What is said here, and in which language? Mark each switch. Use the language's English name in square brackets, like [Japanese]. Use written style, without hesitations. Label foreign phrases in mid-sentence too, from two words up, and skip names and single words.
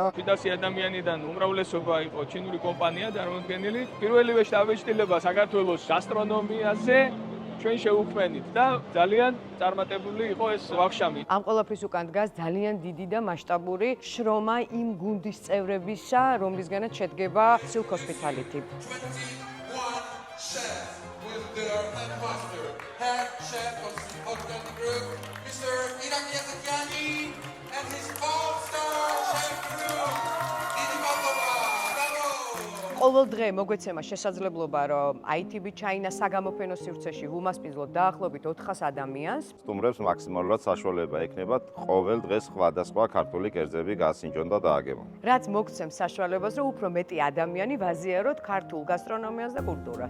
[Georgian] 700 ადამიანიდან უმრავლესობა იყო ჩინური კომპანია წარმოდგენილი. პირველივე შთაბეჭდილება საქართველოს გასტრონომიაზე ჩვენ შევუქმნით და ძალიან წარმატებული იყო ეს ვახშამი. ამ ყველაფრის უკან დგას ძალიან დიდი და მასშტაბური შრომა იმ გუნდის წევრებისა, რომლისგანაც შედგება Silk Hospitality. [English] 21 chef with their head chef of Silk Hospitality Group, Mr. Iraqi Yazakiani and his all-star chef crew. [Georgian] დიდი მალდოვა, ბრავო! ყოველ დღე მოგვეცემა შესაძლებლობა, რომ ITB China საგამოფენო სივრცეში ვუმასპინძლოთ დაახლოებით 400 ადამიანს. სტუმრებს მაქსიმალურად საშუალება ექნებათ ყოველ დღეს სხვადასხვა ქართული კერძები გასინჯონ და დააგებონ. რაც მოგცემს საშუალებას, რომ უფრო მეტი ადამიანი ვაზიაროთ ქართულ გასტრონომიას და კულტურას.